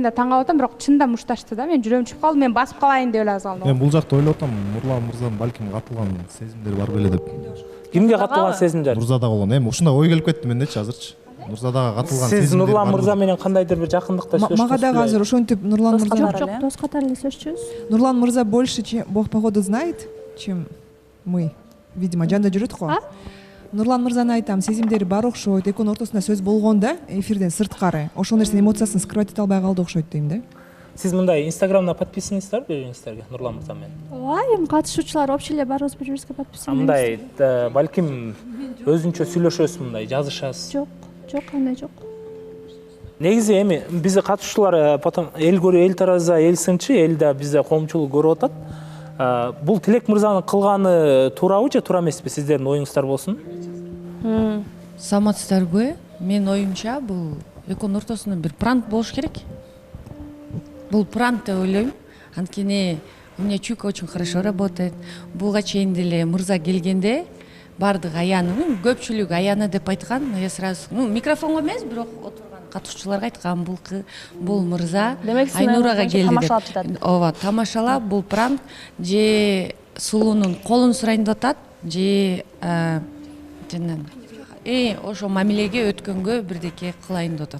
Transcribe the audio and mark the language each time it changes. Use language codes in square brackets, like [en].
[ky] Мен да таң калып атам, бирок чында мушташты да. Мен жүрөм чүп калдым, мен басып калайын деп эле азалдым. Мен бул жакта ойлоп атам, Нурлан мырзанын балким катылган сезимдери бар беле деп. Кимге катылган сезимдер? Нурзада болгон. Эми ушундай ой келип кетти мендечи азырчы. Нурзадага катылган сезимдер. Сиз Нурлан мырза менен кандайдыр бир жакындыкта сүйлөшүңүз? Мага дагы азыр ошентип Нурлан мырза Жок, дос катары эле сөзчүбүз. [ru] Нурлан мырза больше, чем Бог походу знает, чем мы. [ky] Видимо, жанда жүрөт го. Нурлан мырзаны айтам, сезимдери бар окшойт, экөөнүн ортосунда сөз болгон да, эфирден сырткары. Ошол нерсенин эмоциясын скрывать эте албай калды окшойт дейм да. Сиз мындай Инстаграмда подписаныңыздарбы бири-бириңизге Нурлан мырза менен? ооба эми катышуучулар общий эле баарыбыз бири бирибизге подписан. Мындай балким өзүнчө сүйлөшөсүз, мындай жазышасыз? Жок, андай жок. Негизи эми бизде катышуучулар потом эл көрүү, эл тараза, эл сынчы, эл да бизде коомчулук көрүп атат. Бул Тилек мырзанын кылганы туурабы же туура эмеспи? Сиздердин оюңуздар болсун. Саламатсыздарбы? Менин оюмча бул экөөнүн ортосунда бир пранк болуш керек. Бул пранк деп ойлойм. [ru] Анткени у меня чуйка очень хорошо работает. [ky] Буга чейин деле мырза келгенде баардык аяны, көпчүлүк аяны деп айткан. [ru] Я сразу, [ky] микрофонго эмес, бирок отурган катышуучуларга айткан, бул мырза Айнурага келди деп. Тамашалап жатат. Ооба, тамашалап, бул пранк же сулуунун колун сурайын деп атат, же жанагы ошо мамилеге өткөнгө бирдеке кылайын деп атат.